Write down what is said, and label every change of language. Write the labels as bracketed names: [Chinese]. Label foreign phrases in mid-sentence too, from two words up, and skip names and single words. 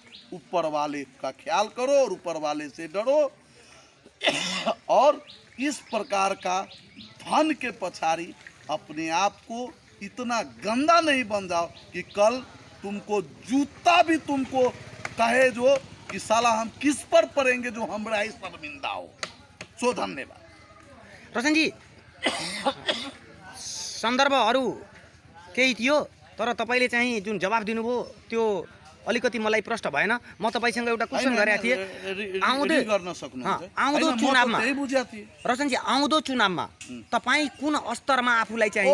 [Hindi] ऊपर वाले का ख्याल करो और ऊपर वाले से डरो और इस प्रकार का धन के पछाड़ी अपने आप को इतना गंदा नहीं बन जाओ कि कल तुमको जूता भी तुमको कहे जो कि साला हम किस पर पड़ेंगे जो हमरा ही शर्मिंदा हो। [Nepali] सो धन्यवाद। रोशन जी, सन्दर्भहरू केही थियो तर तपाईले चाहिँ जुन जवाफ दिनुभयो त्यो अलिकति मलाई प्रश्न भएन। म तपाईँसँग एउटा क्वेसन गरेको थिएँ। आउँदै गर्न सक्नुहुन्छ आउँदो चुनावमा त्यही बुझ्या थिए। रतनजी, आउँदो चुनावमा तपाईँ कुन स्तरमा आफूलाई चाहिँ